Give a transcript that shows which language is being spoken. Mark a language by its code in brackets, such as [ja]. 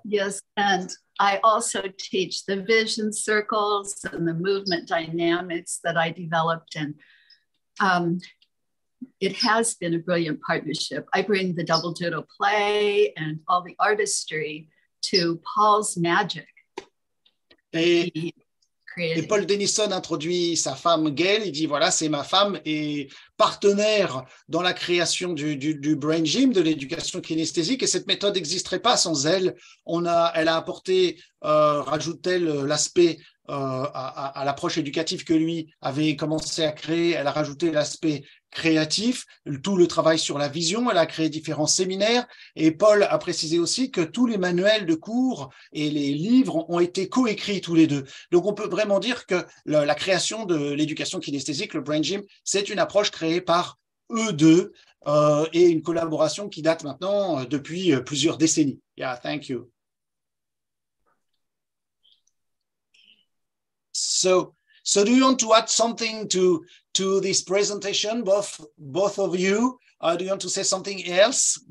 [en] Yes, and I also teach the vision circles and the movement dynamics that I developed, and it has been a brilliant partnership. I bring the double doodle play and all the artistry to Paul's magic. [fr] Et Paul Dennison introduit sa femme Gail, il dit voilà, c'est ma femme et partenaire dans la création du brain gym, de l'éducation kinesthésique, et cette méthode n'existerait pas sans elle. Elle a apporté, rajoute-t-elle, l'aspect à l'approche éducative que lui avait commencé à créer, elle a rajouté l'aspect créatif, tout le travail sur la vision, elle a créé différents séminaires, et Paul a précisé aussi que tous les manuels de cours et les livres ont été coécrits tous les deux. Donc on peut vraiment dire que la création de l'éducation kinesthésique, le brain gym, c'est une approche créée par eux deux et une collaboration qui date maintenant depuis plusieurs décennies. [en] Yeah, thank you. So do you want to add something to this presentation, both of you? Do you want to say something else?